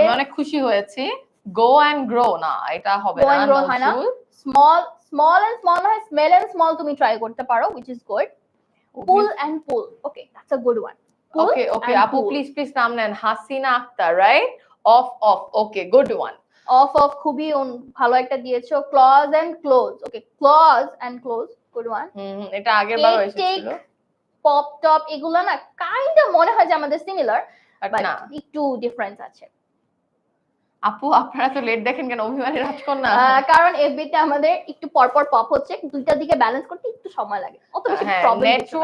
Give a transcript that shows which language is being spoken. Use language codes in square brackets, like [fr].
[bn] আমি অনেক খুশি হয়েছি। [en] go and grow [bn] না, এটা হবে না। স্মল [en] and small হয়, smell and small [bn] তুমি [en] try [bn] করতে পারো, [en] which is good. Pull and pull. Okay, that's a good one. [bn] Okay, আপু প্লিজ নাম নেন। [en] Hasina Akter, right? Off. Okay, good one. [bn] Off খুবই ভালো একটা দিয়েছো। [en] Clause and close. Okay, clause and close, good one. [bn] এটা আগের বার এসেছিল। Pop top এগুলা না কাইন্ড অফ মনে হয় যে আমাদের সিমিলার, বাট একটু ডিফারেন্স আছে। আপু আপনারা তো লেট দেখেন কেন? অভিমানী রাজকন্যা। কারণ এফবিতে আমাদের একটু পরপর পপ হচ্ছে, দুইটার দিকে ব্যালেন্স করতে একটু সময় লাগে। অত বেশি প্রবলেম